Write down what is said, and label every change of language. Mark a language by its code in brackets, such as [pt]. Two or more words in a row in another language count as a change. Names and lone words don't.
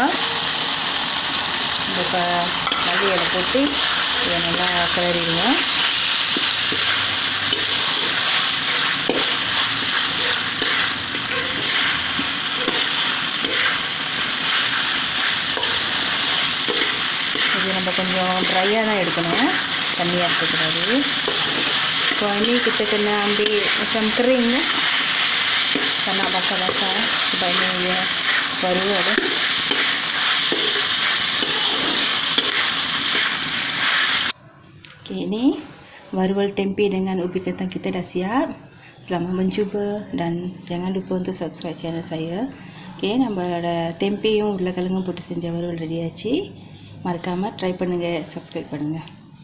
[ms] Beberapa kali ada putih. [ta] Yang நல்லா கிளறிடுங்க. இது நம்ம கொஞ்சம் ட்ரையாக தான் எடுக்கணும், தண்ணியாக இருக்கக்கூடாது. [ms] So ini kita kena ambil macam kering ya, karena basah-basah sebabnya dia baru ada. Okay, ini warual tempe dengan ubi kentang kita dah siap. Selamat mencuba dan jangan lupa untuk [en] subscribe channel [ms] saya. [ta] Okay, நம்மளோட டெம்பேயும் உருளைக்கிழங்கும் போட்டு செஞ்ச வறுவல் ரெடி ஆச்சு. மறக்காம ட்ரை பண்ணுங்க, சப்ஸ்கிரைப் பண்ணுங்க.